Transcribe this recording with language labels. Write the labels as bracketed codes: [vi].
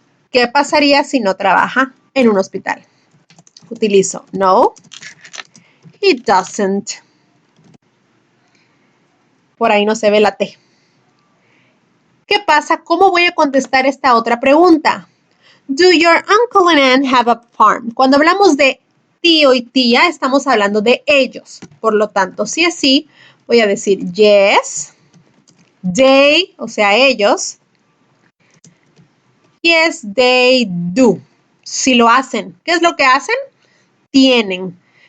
[es] ¿Qué pasaría si no trabaja en un hospital? Utilizo no, [en] he doesn't. [es] Por ahí no se ve la T. ¿Qué pasa? ¿Cómo voy a contestar esta otra pregunta? [en] Do your uncle and aunt have a farm? [es] Cuando hablamos de tío y tía, estamos hablando de ellos. Por lo tanto, si es así, voy a decir [en] yes, they, [es] o sea, ellos. [en] Yes, they do. [es] Si lo hacen. ¿Qué es lo que hacen? Tienen.